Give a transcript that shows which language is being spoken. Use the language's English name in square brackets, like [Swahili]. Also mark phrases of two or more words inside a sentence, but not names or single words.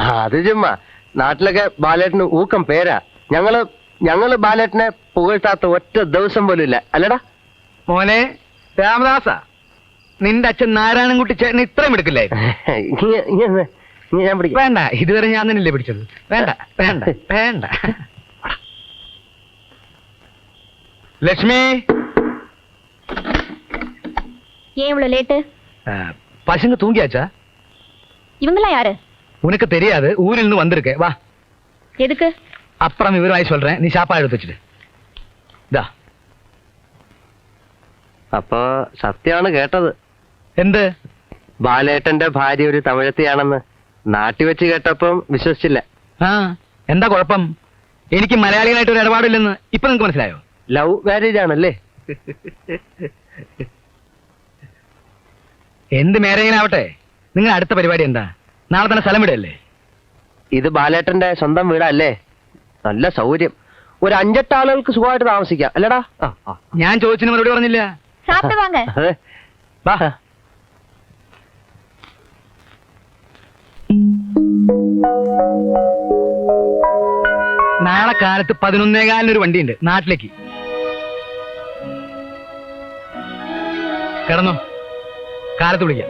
[Malayalam] അത് ചുമ്മാ, നാട്ടിലൊക്കെ ബാലേട്ടന് ഊക്കം പേരാ. ഞങ്ങള് ബാലേട്ടനെ പുകഴ്ത്താത്ത ഒറ്റ ദിവസം പോലും ഇല്ല, അല്ലടാ? മോനെ രാമദാസ, നിന്റെ അച്ഛൻ നാരായണൻകുട്ടി ചേട്ടന് ഇത്രയും എടുക്കില്ലേ? ഞാൻ പിടിക്കാം. വേണ്ട, ഇതുവരെ ഞാൻ തന്നെയല്ലേ പിടിച്ചത്. വേണ്ട വേണ്ട വേണ്ട. [Tamil] லட்சுமி, ஏன் இவ்வளவு லேட்டு? பசங்க தூங்கியாச்சா? இவங்கெல்லாம் யாரு? உனக்கு தெரியாது, ஊரில் இருந்து வந்திருக்கேன். வா. எதுக்கு? அப்புறம் விவரமாய் சொல்றேன், நீ சாப்பாடு எடுத்து வச்சுட்டு. [Malayalam] ദാ. അപ്പൊ സത്യമാണ് കേട്ടത്. എന്ത്? ബാലേട്ടന്റെ ഭാര്യ ഒരു തമിഴത്തിയാണെന്ന് നാട്ടി വെച്ച് കേട്ടപ്പം വിശ്വസിച്ചില്ല. ആ, എന്താ കുഴപ്പം? എനിക്ക് മലയാളികളായിട്ട് ഒരു ഇടപാടില്ലെന്ന് ഇപ്പൊ നിങ്ങക്ക് മനസ്സിലായോ? [English] love marriage [Malayalam] ആണല്ലേ? എന്ത് മേരേജിനാവട്ടെ, നിങ്ങൾ അടുത്ത പരിപാടി എന്താ? നാളെ തന്നെ സ്ഥലം വിടല്ലേ? ഇത് ബാലേട്ടന്റെ സ്വന്തം വീടല്ലേ? നല്ല സൗകര്യം, ഒരു 5-8 ആളുകൾക്ക് സുഖമായിട്ട് താമസിക്കാം, അല്ലടാ? ഞാൻ ചോദിച്ചതിന് മറുപടി പറഞ്ഞില്ല. [Tamil] சாப்பிட்டு வாங்க. [Malayalam] അതെ. വാ. നാളെ കാലത്ത് 11:15 ഒരു വണ്ടിയുണ്ട് നാട്ടിലേക്ക്. കിടന്നോ, കാലത്ത് വിളിക്കാം.